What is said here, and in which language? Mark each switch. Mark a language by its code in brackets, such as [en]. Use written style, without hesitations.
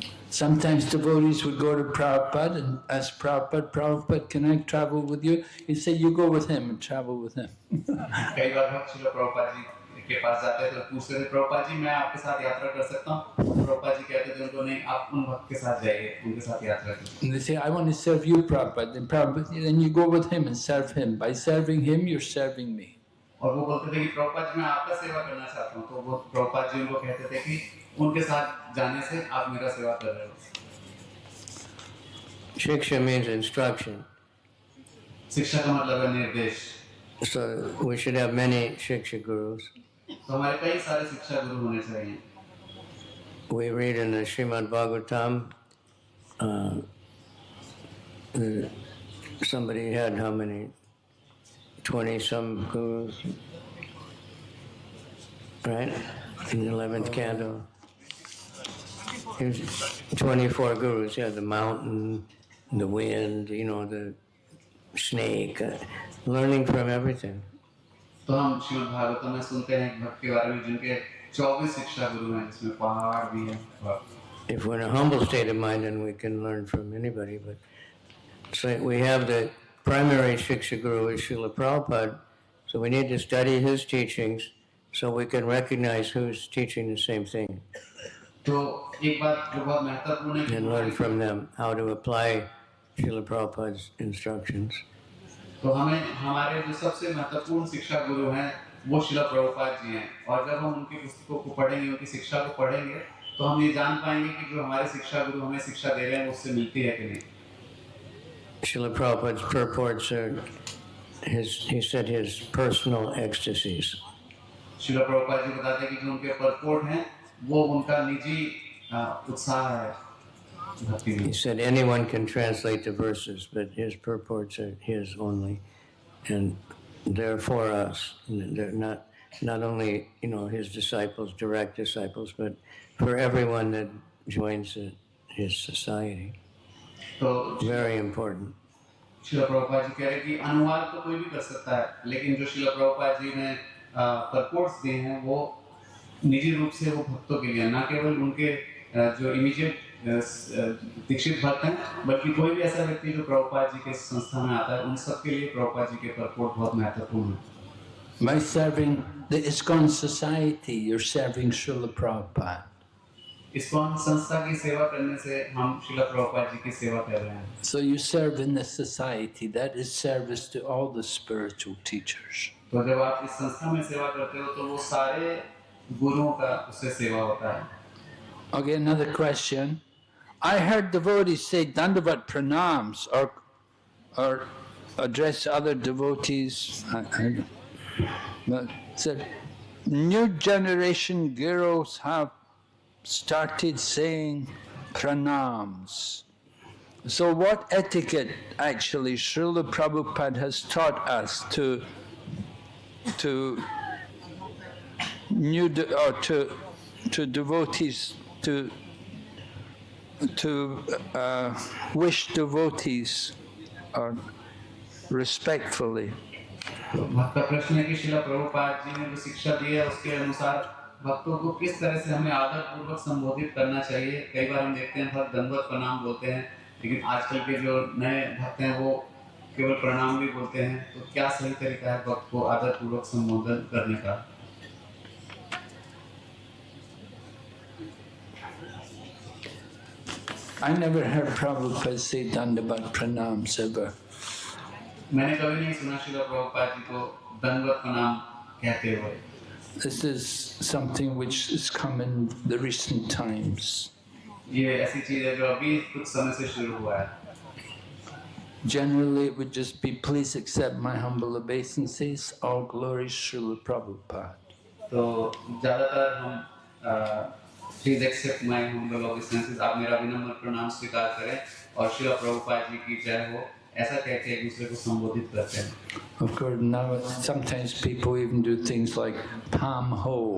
[en] Sometimes devotees would go to Prabhupada and ask Prabhupada, Prabhupada, can I travel with you? He'd say, you go with him and travel with him. [hi] कई बार भक्त श्रीला प्रभुपाद जी के पास जाते थे तो पूछते थे प्रभुपाद जी मैं आपके साथ यात्रा कर सकता हूँ? प्रभुपाद जी कहते थे उनको नहीं, आप उन भक्त के साथ जाइए, उनके साथ यात्रा करिए। [en] And they say, I want to serve you, Prabhupada. Then Prabhupada, then you go with him and serve him. By serving him, you're serving me. [hi] और वो बोलते थे कि प्रभुपाद जी मैं आपका सेवा करना चाहता हूँ, तो वो प्रभुपाद जी उनको कहते थे कि उनके साथ जाने से आप मेरा सेवा कर रहे हो। [en] Shiksha means instruction. [hi] शिक्षा का मतलब है निर्देश। [en] So we should have many shiksha gurus. [hi] तो हमारे कई सारे शिक्षा गुरु होने चाहिए। [en] we read in the Srimad Bhagavatam, somebody had how many? 20-some gurus, right? In the 11th canto. Here's 24 gurus. Yeah, the mountain, the wind, the snake, learning from everything. [hi] तो हम श्रीमद् भागवतम में सुनते हैं एक भक्त के बारे में जिनके 24 शिक्षा गुरु हैं, जिसमें पहाड़ भी हैं. [en] If we're in a humble state of mind, then we can learn from anybody. But so we have the primary shiksha guru is Srila Prabhupada, so we need to study his teachings so we can recognize who's teaching the same thing. [hi] तो एक बात जो बहुत महत्वपूर्ण है [en] And learn from them how to apply Srila Prabhupada's instructions. [hi] तो हमें हमारे जो सबसे महत्वपूर्ण शिक्षा गुरु हैं वो श्रील प्रभुपाद जी हैं, और जब हम उनकी पुस्तकों को पढ़ेंगे, उनकी शिक्षा को पढ़ेंगे, तो हम ये जान पाएंगे कि जो हमारे शिक्षा गुरु हमें शिक्षा दे रहे हैं उससे मिलती है कि नहीं. [en] Srila Prabhupada's purports are he said his personal ecstasies. [hi] Srila Prabhupada ji बताते हैं कि जो उनके परपोर्ट हैं वो उनका निजी उत्साह है. [en] He said anyone can translate the verses, but his purports are his only, and they're for us. They're not only his disciples, direct disciples, but for everyone that joins his society. [hi] तो [en] Very important. [hi] Srila Prabhupada ji कह रहे हैं कि अनुवाद तो कोई भी कर सकता है, लेकिन जो श्रील प्रभुपाद जी ने परपोर्ट्स दिए हैं वो निजी रूप से वो भक्तों के लिए, ना केवल उनके जो इमीडिएट दीक्षित भक्त हैं, बल्कि कोई भी ऐसा व्यक्ति जो प्रभुपाद जी के संस्था में आता है, उन सब के लिए प्रभुपाद जी के परपोर्ट बहुत महत्वपूर्ण है. [en] By serving the ISKCON society, you're serving Srila Prabhupada. [hi] ISKCON संस्था की सेवा करने से हम श्रील प्रभुपाद जी की सेवा कर रहे हैं. [en] So you serve in the society. That is service to all the spiritual teachers. [hi] तो जब आप इस संस्था में सेवा करते हो तो वो सारे गुरुओं का उससे सेवा होता है. [en] Okay, another question. I heard devotees say Dandavat pranams or address other devotees. But said new generation gurus have started saying pranams. So what etiquette actually Srila Prabhupada has taught us to devotees to wish devotees respectfully. [hi] भक्त प्रश्न है कि श्रील प्रभुपाद जी ने जो शिक्षा दी है उसके अनुसार भक्तों को किस तरह से हमें आदर पूर्वक संबोधित करना चाहिए. कई बार हम देखते हैं भक्त दंडवत प्रणाम बोलते हैं, लेकिन आजकल के जो नए भक्त हैं वो केवल प्रणाम भी बोलते हैं. तो क्या सही तरीका है भक्त को आदर पूर्वक संबोधन करने का? [en] I never heard Prabhupada say Dandavat pranams ever. [hi] मैंने कभी नहीं सुना श्रील प्रभुपाद जी को दंडवत प्रणाम कहते हुए. [en] This is something which has come in the recent times. [hi] ये ऐसी चीज है जो अभी कुछ समय से शुरू हुआ है. [en] Generally, it would just be, please accept my humble obeisances, all glories Srila Prabhupada. [hi] तो ज़्यादातर हम [en] please accept my humble obeisances, [hi] आप मेरा विनम्र प्रणाम स्वीकार करें और श्रील प्रभुपाद जी की जय हो, ऐसा कहते एक दूसरे को संबोधित करते हैं. [en] Of course, now sometimes people even do things like Pam Ho.